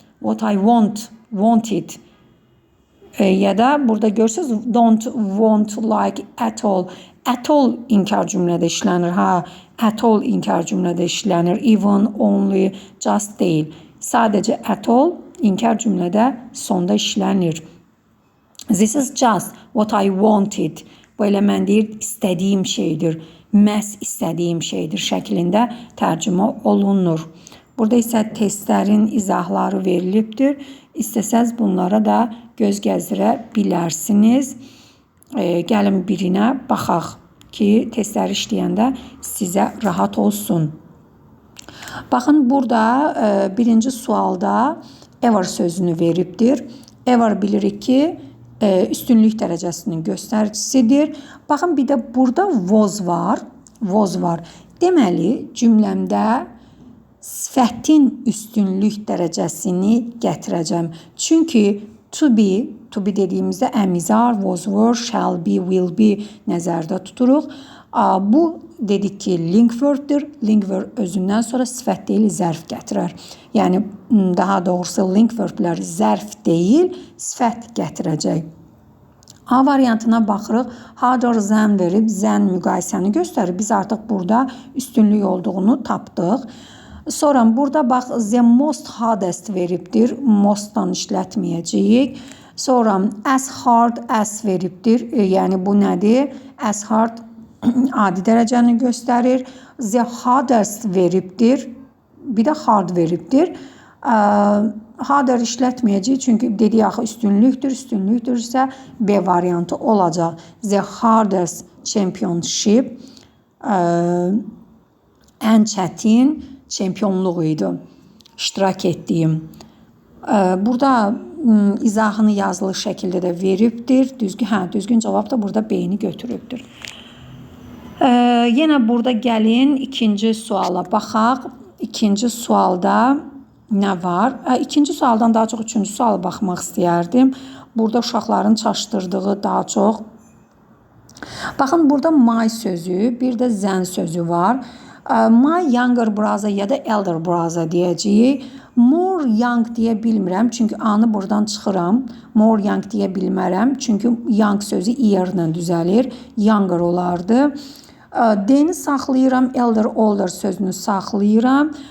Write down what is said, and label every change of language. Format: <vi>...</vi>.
<en>What I wanted.</en> <az>Ya da burada görürsünüz,</az> <en>don't want like at all.</en> <az>At all inkar cümlədə işlənir. At all inkar cümlədə işlənir. Even, only, just deyil. Sadəcə at all inkar cümlədə sonda işlənir.</az> <en>This is just what I wanted.</en> <az>Bu elə mən deyir, istədiyim şeydir. Məhz istədiyim şeydir şəklində tərcümə olunur. Burada isə testlərin izahları verilibdir. İstəsəz bunlara da göz gəzdirə bilərsiniz. Gəlin birinə baxaq ki, testləri işləyəndə sizə rahat olsun. Baxın, burada birinci sualda ever sözünü veribdir. Ever bilirik ki, üstünlük dərəcəsinin göstəricisidir. Baxın, bir də burada was var. Deməli, cümləmdə sifətin üstünlük dərəcəsini gətirəcəm. Çünki to be dediyimizdə am, is, are, was, were, shall be, will be nəzərdə tuturuq. Bu dedik ki, link word'dır. Link word özündən sonra sifət deyil, zərf gətirər. Yəni, daha doğrusu link word'lər zərf deyil, sifət gətirəcək. A variantına baxırıq. Harder than verib, than müqayisəni göstərir. Biz artıq burada üstünlük olduğunu tapdıq. Sonra burada bax, the most hardest veribdir. Mostdan işlətməyəcəyik. Sonra as hard as veribdir. Yəni, bu nədir? As hard adi dərəcəni göstərir. The hardest veribdir. Bir də hard veribdir. Harder işlətməyəcəyik. Çünki dedik axı üstünlükdür. Üstünlükdürsə B variantı olacaq.</az> <en>The hardest championship</en> <az>ən çətin çempionluq idi. İştirak etdiyim. Burada izahını yazılı şəkildə də veribdir. Düzgün cavab da burada B-ni götürübdür. Yenə burada gəlin ikinci suala baxaq. İkinci sualda nə var? İkinci sualdan daha çox üçüncü suala baxmaq istəyərdim. Burada uşaqların çaşdırdığı daha çox. Baxın, burada my sözü, bir də than sözü var.</az> <en>My younger brother</en> <az>ya da elder brother deyəcəyik. More young deyə bilmirəm, çünki A-nı buradan çıxıram. More young deyə bilmərəm, çünki young sözü ear-lə düzəlir. Younger olardı. D-ni saxlayıram, elder, older sözünü saxlayıram.</az>